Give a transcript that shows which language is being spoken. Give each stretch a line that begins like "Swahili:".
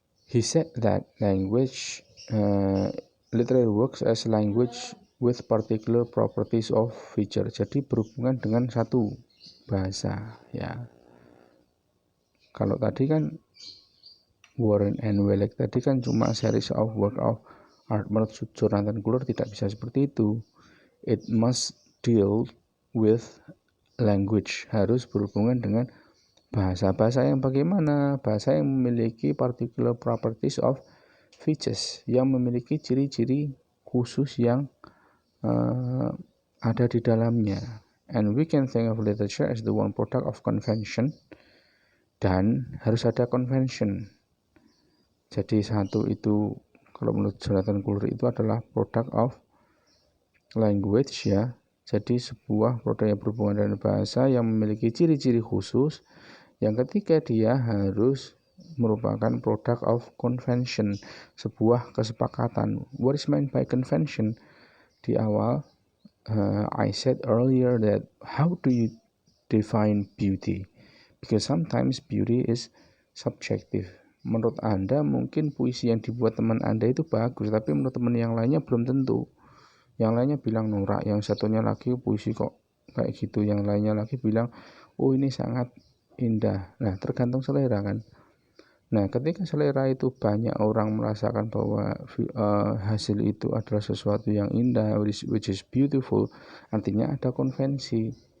English: He said that literary works as language with particular properties of feature.
Indonesian: Jadi berhubungan dengan satu bahasa, ya. Kalau tadi kan Warren and Welek tadi kan cuma
English: series of work of art.
Indonesian: Menurut Jonathan Guler tidak bisa seperti itu.
English: It must deal with language,
Indonesian: harus berhubungan dengan bahasa yang bagaimana? Bahasa yang memiliki
English: particular properties of features,
Indonesian: yang memiliki ciri-ciri khusus yang ada di dalamnya.
English: And we can think of literature as the one product of convention,
Indonesian: dan harus ada convention. Jadi satu itu, kalau menurut Jonathan Guler itu adalah
English: product of language,
Indonesian: ya. Jadi sebuah produk yang berhubungan dengan bahasa yang memiliki ciri-ciri khusus. Yang ketiga, dia harus merupakan
English: product of convention,
Indonesian: sebuah kesepakatan.
English: What is meant by convention?
Indonesian: Di awal,
English: I said earlier that how do you define beauty? Because sometimes beauty is subjective.
Indonesian: Menurut Anda mungkin puisi yang dibuat teman Anda itu bagus, tapi menurut teman yang lainnya belum tentu. Yang lainnya bilang norak, yang satunya lagi puisi kok kayak gitu, yang lainnya lagi bilang oh ini sangat indah. Nah, tergantung selera kan. Nah, ketika selera itu banyak orang merasakan bahwa hasil itu adalah sesuatu yang indah,
English: which is beautiful,
Indonesian: artinya ada konvensi.